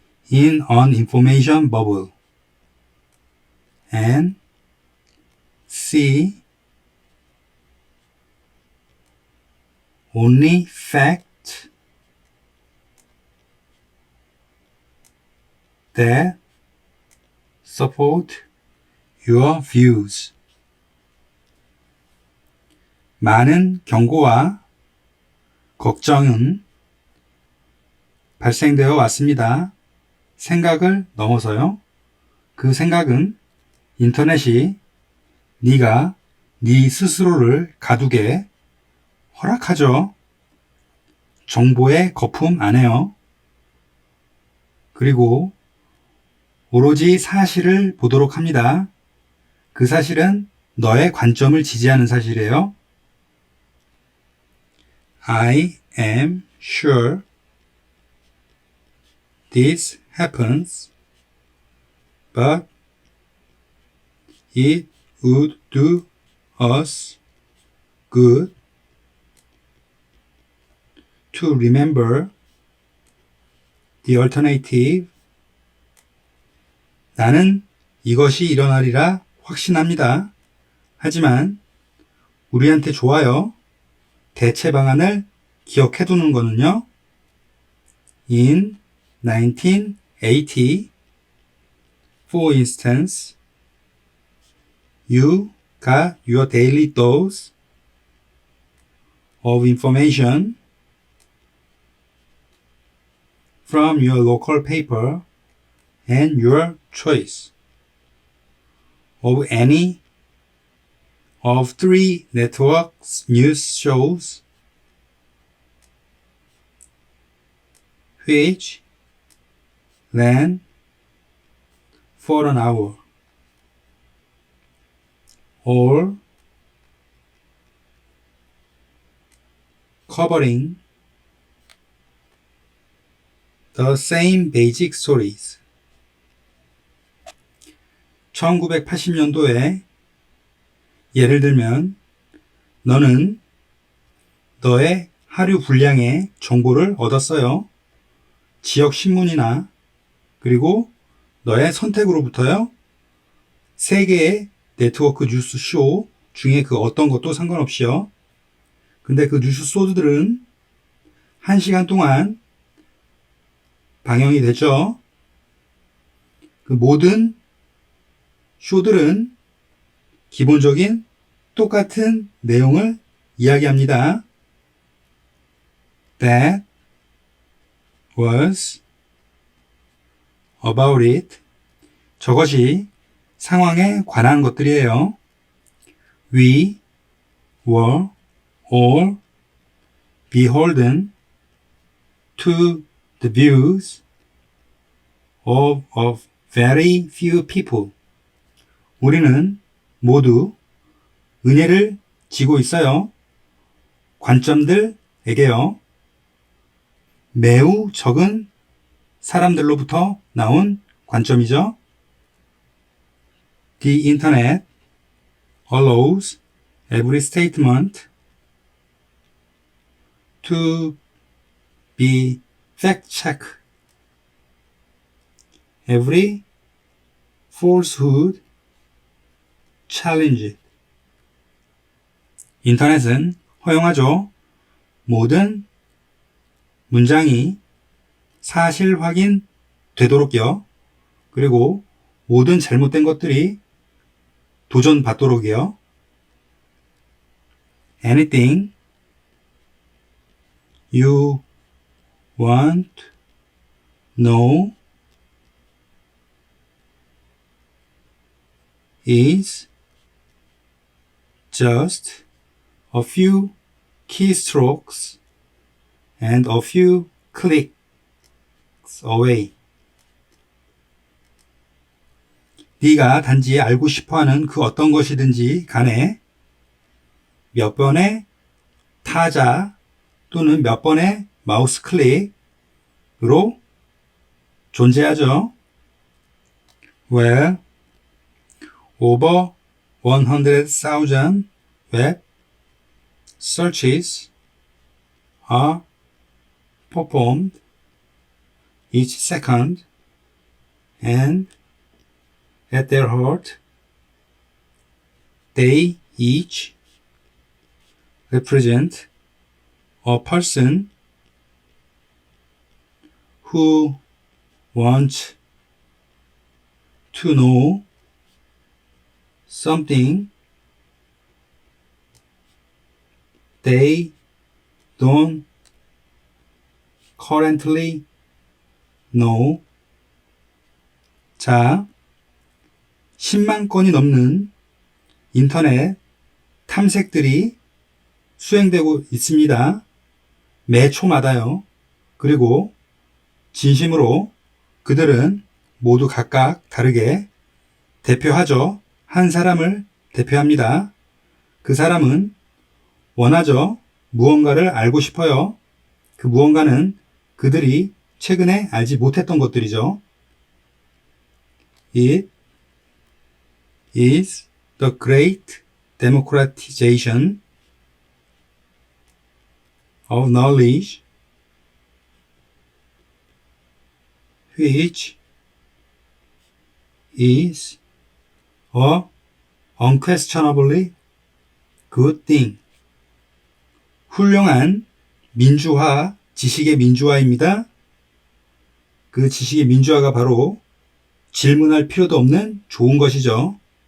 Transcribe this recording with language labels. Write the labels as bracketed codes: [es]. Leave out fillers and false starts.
[en] in an information bubble and see only facts that support your views. [ko] 많은 경고와 걱정은 발생되어 왔습니다. 생각을 넘어서요. 그 생각은 인터넷이 네가 네 스스로를 가두게 허락하죠. 정보의 거품 안에요. 그리고 오로지 사실을 보도록 합니다. 그 사실은 너의 관점을 지지하는 사실이에요. [en] I am sure this happens, but it would do us good to remember the alternative. [ko] 나는 이것이 일어나리라 확신합니다. 하지만 우리한테 좋아요. 대체 방안을 기억해 두는 거는요. [en] In 1980, for instance, you got your daily dose of information from your local paper and your choice of any of 3 networks news shows which ran for an hour, all covering the same basic stories. [ko] 1980년도에 예를 들면 너는 너의 하루 분량의 정보를 얻었어요. 지역 신문이나 그리고 너의 선택으로부터요. 3개의 네트워크 뉴스 쇼 중에 그 어떤 것도 상관없이요. 근데 그 뉴스 소드들은 1시간 동안 방영이 됐죠. 그 모든 쇼들은 기본적인 똑같은 내용을 이야기합니다. [en] That was about it. [ko] 저것이 상황에 관한 것들이에요. [en] We were all beholden to the views of very few people. [ko] 우리는 모두 은혜를 지고 있어요. 관점들에게요. 매우 적은 사람들로부터 나온 관점이죠. [en] The internet allows every statement to be fact-checked. Every falsehood challenged. [ko] 인터넷은 허용하죠. 모든 문장이 사실 확인 되도록요. 그리고 모든 잘못된 것들이 도전받도록이요. [en] Anything you want know is just a few keystrokes and a few clicks away. [ko] 네가 단지 알고 싶어하는 그 어떤 것이든지 간에 몇 번의 타자 또는 몇 번의 마우스 클릭으로 존재하죠. [en] Well, over 100,000 web searches are performed each second, and at their heart, they each represent a person who wants to know something they don't currently know. [ko] 자, 10만 건이 넘는 인터넷 탐색들이 수행되고 있습니다. 매 초마다요. 그리고 진심으로 그들은 모두 각각 다르게 대표하죠. 한 사람을 대표합니다. 그 사람은 원하죠. 무언가를 알고 싶어요. 그 무언가는 그들이 최근에 알지 못했던 것들이죠. [en] It is the great democratization of knowledge which is a unquestionably good thing. [ko] 훌륭한 민주화, 지식의 민주화입니다. 그 지식의 민주화가 바로 질문할 필요도 없는 좋은 것이죠.